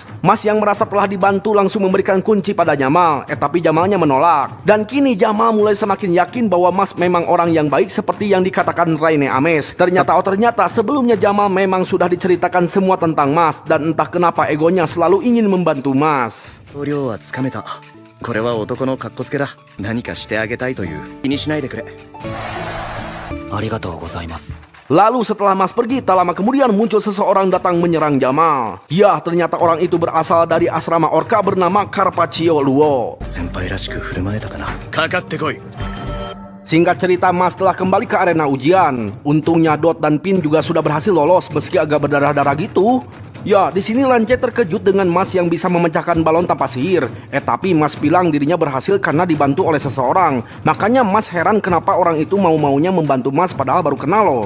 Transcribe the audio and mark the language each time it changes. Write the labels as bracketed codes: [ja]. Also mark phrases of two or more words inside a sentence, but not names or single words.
[id] Mas yang merasa telah dibantu langsung memberikan kunci pada Jamal. Tapi Jamalnya menolak. Dan kini Jamal mulai semakin yakin bahwa Mas memang orang yang baik seperti yang dikatakan Raine Ames. Ternyata sebelumnya Jamal memang sudah diceritakan semua tentang Mas. Dan entah kenapa egonya selalu ingin membantu Mas. [ja] 量はつかめた。これは男のカッコつけだ。何かしてあげたいという気にしないでくれ。ありがとうございます。 [id] Lalu setelah Mas pergi, tak lama kemudian muncul seseorang datang menyerang Jamal. Ya, ternyata orang itu berasal dari asrama orka bernama Carpaccio Luo. [ja] 先輩らしく振る舞えたかな。かかってこい [id] Singkat cerita, Mas telah kembali ke arena ujian. Untungnya Dot dan Pin juga sudah berhasil lolos meski agak berdarah-darah gitu. Ya, di sini Lance terkejut dengan Mas yang bisa memecahkan balon tanpa sihir. Tapi Mas bilang dirinya berhasil karena dibantu oleh seseorang. Makanya Mas heran kenapa orang itu mau-maunya membantu Mas padahal baru kenal loh.